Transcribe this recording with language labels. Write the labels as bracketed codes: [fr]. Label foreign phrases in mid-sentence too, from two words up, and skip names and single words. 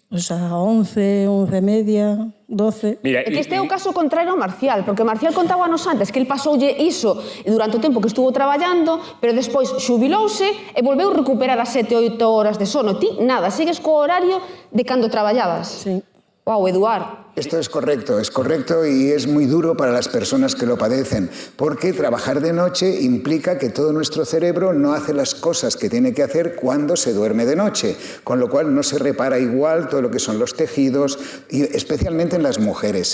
[gl] Pois a 11, 11:30, 12... Mira, É que este é o caso contrario ao Marcial, porque Marcial contábanos antes que el pasoulle iso durante o tempo que estuvo traballando, pero despois xubilouse e volveu recuperar as 7-8 horas de sono. Ti, nada, sigues co horario de cando traballabas. Sí. Uau, [es] Eduard. Esto es correcto y es muy duro para las personas que lo padecen, porque trabajar de noche implica que todo nuestro cerebro no hace las cosas que tiene que hacer cuando se duerme de noche, con lo cual no se repara igual todo lo que son los tejidos, y especialmente en las mujeres.